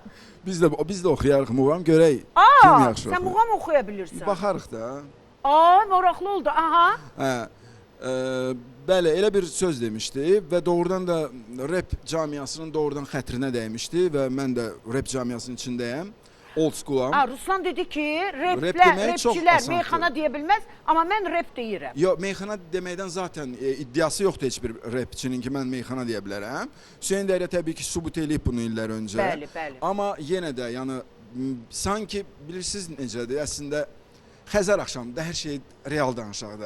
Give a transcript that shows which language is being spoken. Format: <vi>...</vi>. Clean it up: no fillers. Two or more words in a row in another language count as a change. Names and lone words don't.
<az>Biz də oxuyarıq muğam, görək kim yaxşı Sən muğam oxuya bilirsən. Baxarıq da. Maraqlı oldu, aha. Bəli, elə bir söz demişdi və doğrudan da rep camiasının doğrudan xətrinə dəymişdi və mən də rep camiasının içindəyəm.</az> <en>Old school-am.</en> <az>Ruslan dedi ki, repçilər meyxana deyə bilməz, amma mən rep deyirəm. Yox, meyxana deməkdən zaten iddiası yoxdur heç bir repçinin ki, mən meyxana deyə bilərəm. Hüseyn Dərya təbii ki, sübut eləyib bunu illər öncə. Bəli, bəli. Amma yenə də, yəni, sanki bilirsiniz necədir, əslində Xəzər axşamında hər şey real danışaq da.</az>